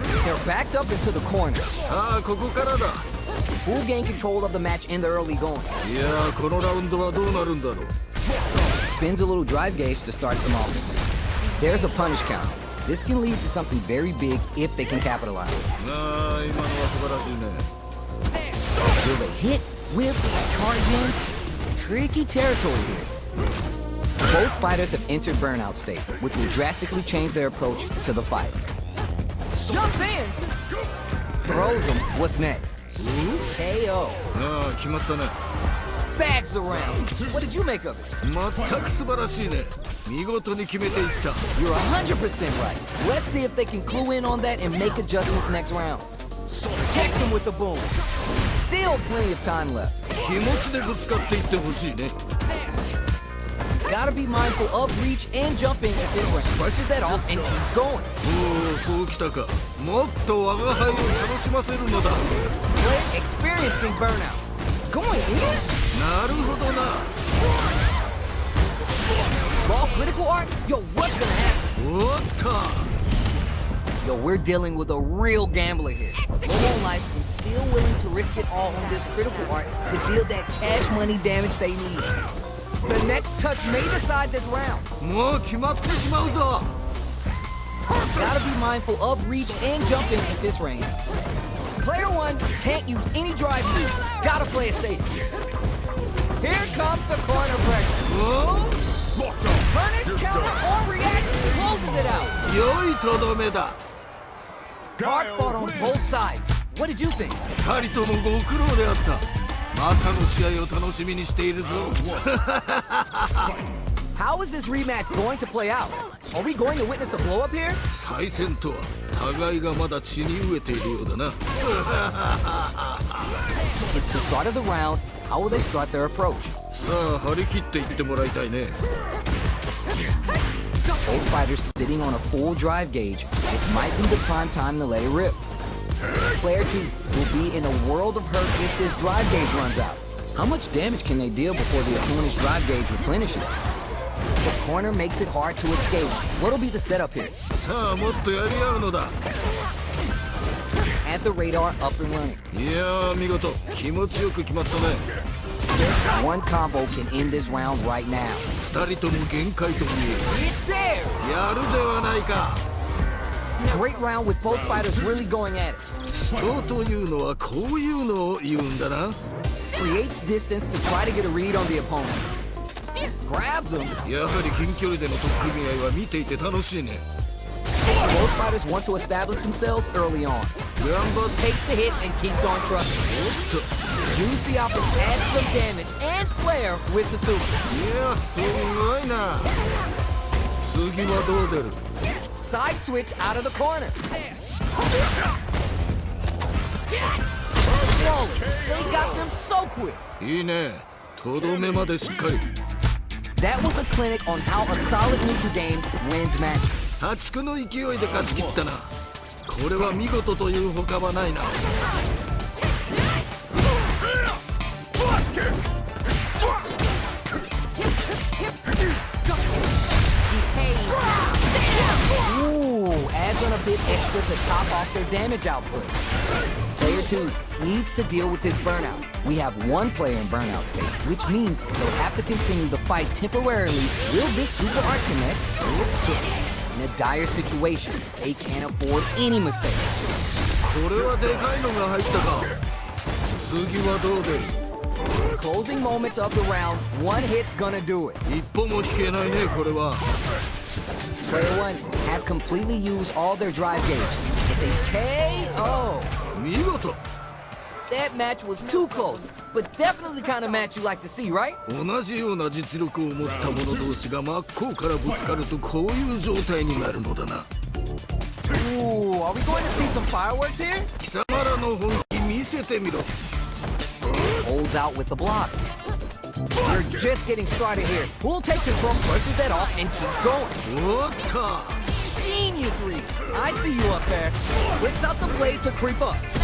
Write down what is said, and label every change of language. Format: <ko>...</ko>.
<en>They're backed up into the corner.</en> <ja>さあここからだ</ja> <en>Who gain control of the match in the early going?</en> <ja>いやーこのラウンドはどうなるんだろう</ja> <en>Spins a little drive gauge to start some off. There's a punish count. This can lead to something very big if they can capitalize.</en> <ja>ああ今のは素晴らしいね</ja> <en>Will they hit, whip, charge in? Tricky territory here. Both fighters have entered burnout state, which will drastically change their approach to the fight. Jumps in! Throws him. What's next? KO.</en> <ja>ああ決まったね</ja> <en>Bags the round. What did you make of it?</en> <ja>全く素晴らしいね見事に決めていった</ja> <en>You're 100% right. Let's see if they can clue in on that and make adjustments next round. Checks him with the boom. Still plenty of time left.</en> <ja>気持ちでぶつかっていってほしいね</ja> <en>Gotta be mindful of reach and jumping if this range brushes that off and keeps going.</en> <ja>おおそうきたかもっと我が輩を楽しませるのだ</ja> <en>Play experiencing burnout. Going in?</en> <ja>なるほどな</ja> <en>Raw critical art? Yo, what's gonna happen?</en> <ja>おっと</ja> <en>Yo, we're dealing with a real gambler here. Low on life and still willing to risk it all on this critical art to deal that cash money damage they need. The next touch may decide this round.</en> <ja>もう決まってしまうぞ</ja> <en>Gotta be mindful of reach and jumping at this range. Player 1 can't use any drive moves. Gotta play it safe. Here comes the corner pressure. Locked on. Punish, counter, or react, closes it out.</en> <ja>良いとどめだ。</ja> <en>Hard fought on wins. both sides. What did you think?</en> <ja>二人ともご苦労であった。またの試合を楽しみにしているぞ。</ja> <en>How is this rematch going to play out? Are we going to witness a blow-up here?</en> <ja>再戦とは互いがまだ血に飢えているようだな。</ja> <en>It's the start of the round. How will they start their approach?</en> <ja>さあ張り切っていってもらいたいね。</ja> <en>Both fighters sitting on a full drive gauge. This might be the prime time to let it rip. Player 2 will be in a world of hurt if this drive gauge runs out. How much damage can they deal before the opponent's drive gauge replenishes? The corner makes it hard to escape. What'll be the setup here?</en> <ja>さあもっとやり合うのだ。</ja> <en>And the radar up and running.</en> <ja>いやー見事気持ちよく決まったね。</ja> <en>There's one combo can end this round right now.</en> <ja>二人とも限界と見</ja> <en>It's there!</en> <ja>える。やるではないか。</ja> <en>Great round with both fighters really going at it.</en> <ja>人というのはこういうのを言うんだな。</ja> <en>Creates distance to try to get a read on the opponent. Grabs him.</en> <ja>やはり近距離での取っ組み合いは見ていて楽しいね。</ja> <en>Both fighters want to establish themselves early on. Rumble takes the hit and keeps on trucking.</en> <ja>おっと。</ja> <en>Juicy offers adds some damage and flair with the super.</en> <ja>いやすごいな。次はどう出る？</ja> <en>Side switch out of the corner. Flawless. They got them so quick.</en> <ja>いいね。とどめまでしっかり。</ja> <en>That was a clinic on how a solid neutral game wins matches.</en> <ja>破竹の勢いで勝ち切ったな。これは見事というほかはないな。</ja> <en>Ooh, adds on a bit extra to top off their damage output. Player 2 needs to deal with this burnout. We have one player in burnout state, which means they'll have to continue the fight temporarily. Will this super art connect? In a dire situation, they can't afford any mistakes.</en> <ja>これはでかいのが入ったか。次はどう出る？</ja> <en>Closing moments of the round, one hit's gonna do it.</en> <ja>一歩も引けないねこれは。</ja> <en>Player 1 has completely used all their drive gauge. If they KO,</en> <ja>見事。</ja> <en>that match was too close, but definitely the kind of match you like to see, right?</en> <ja>同じような実力を持った者同士が真っ向からぶつかるとこういう状態になるのだな。</ja> <en>Ooh, are we going to see some fireworks here?</en> <ja>貴様らの本気見せてみろ。</ja> <en>Holds out with the block. We're just getting started here. Who'll take control, brushes that off, and keeps going.</en> <ja>おっと。</ja> <en>Genius read. I see you up there. Whips out the blade to creep up.</en>